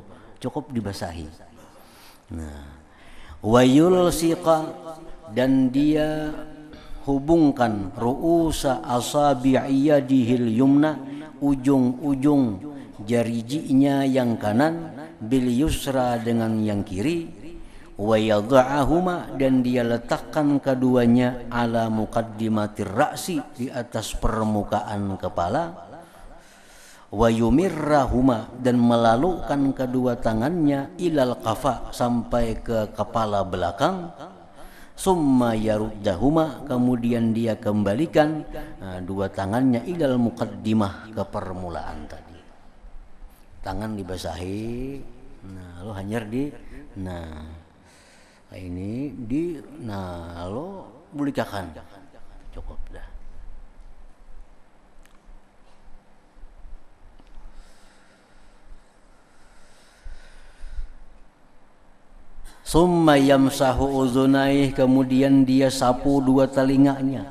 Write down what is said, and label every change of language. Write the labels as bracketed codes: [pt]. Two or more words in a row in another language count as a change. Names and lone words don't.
[id] Cukup dibasahi. Nah, [ar] ويلصق, [id] dan dia hubungkan [ar] رؤوس أصابع يده اليمنى, [id] ujung-ujung jarijinya yang kanan, [ar] باليسرى [id] dengan yang kiri, [ar] ويضعهما [id] dan dia letakkan keduanya [ar] على مقدمة الرأس [id] di atas permukaan kepala, [ar] ويمرهما [id] dan melalukan kedua tangannya [ar] إلى القفا [id] sampai ke kepala belakang, [ar] ثم يردهما [id] kemudian dia kembalikan dua tangannya [ar] إلى المقدمة [id] ke permulaan tadi. [bjn] Tangan dibasahi, nah lo hanyar di ini lo bulikakan cukup dah. [ar] ثم يمسح أذنيه [id] kemudian dia sapu dua telinganya.